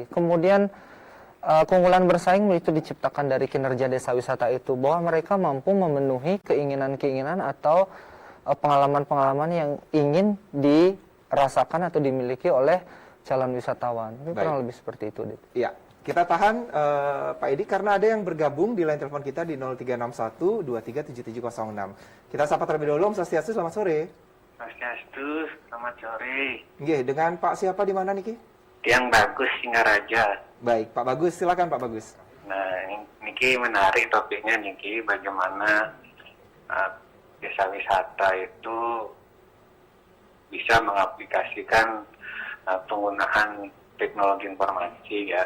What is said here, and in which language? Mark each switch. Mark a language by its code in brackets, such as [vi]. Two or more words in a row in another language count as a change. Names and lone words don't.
[id] Kemudian keunggulan bersaing itu diciptakan dari kinerja desa wisata itu, bahwa mereka mampu memenuhi keinginan-keinginan atau pengalaman-pengalaman yang ingin dirasakan atau dimiliki oleh calon wisatawan. Ini kurang lebih seperti itu. Iya, kita tahan Pak Edi karena ada yang bergabung di line telepon kita di 0361 237706. Kita sapa terlebih dahulu. Om Swastiastu, selamat sore. Swastiastu, selamat sore. Nggih, dengan Pak siapa di mana niki? Yang Bagus Singaraja. Baik, Pak Bagus, silakan Pak Bagus. Nah, niki menarik topiknya niki, bagaimana desa wisata itu bisa mengaplikasikan penggunaan teknologi informasi ya.